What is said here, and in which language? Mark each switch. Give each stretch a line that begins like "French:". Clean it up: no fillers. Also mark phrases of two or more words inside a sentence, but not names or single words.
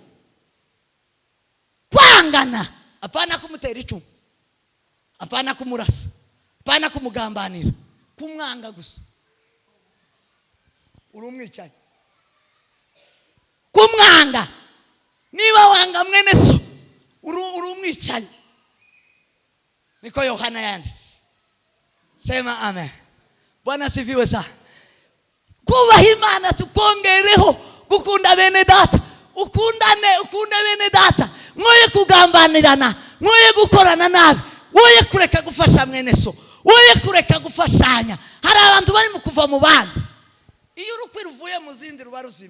Rundi: Kwangana apana kumutera icumu, apana kumurasa, apana kumugambanira, kumwanga gusa. Uri umwicanyi. Kumwanga. Niba wanga mwene so uri umwicanyi. Niko Yohana yanditse.
Swahili: Sema amen. Bwana sifiwe sana.
Rundi: Kubaha Imana tukongereho gukunda bene data. Ukunde bene data. Mwoye kugambanirana, mwoye gukorana nabi, mwoye kureka gufasha mwene so, mwoye kureka gufashanya. Hari abantu bari mu kuva mu bandi. Iyo urukwi ruvuye mu zindi ruba ruzimye.